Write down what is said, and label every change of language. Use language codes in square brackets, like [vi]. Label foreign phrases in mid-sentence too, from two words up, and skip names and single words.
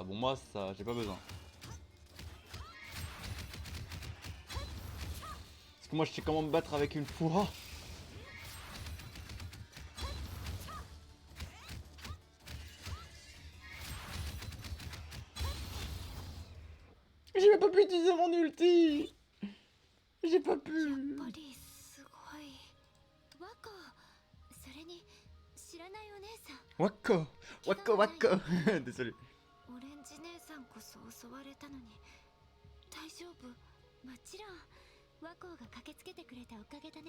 [fr] Bon moi ça j'ai pas besoin. Parce que moi je sais comment me battre avec une foi. J'ai même pas pu utiliser mon ulti. J'ai pas [ja] やっ [fr] pu. [ja] ぱりすごい。ワコ、それに知らないお姉さん。 [fr] Wako, Wako, Wako. Désolé. [ja] オレンジ姉さんこそ襲われたのに大丈夫？もちろんワコが駆けつけてくれたおかげだね。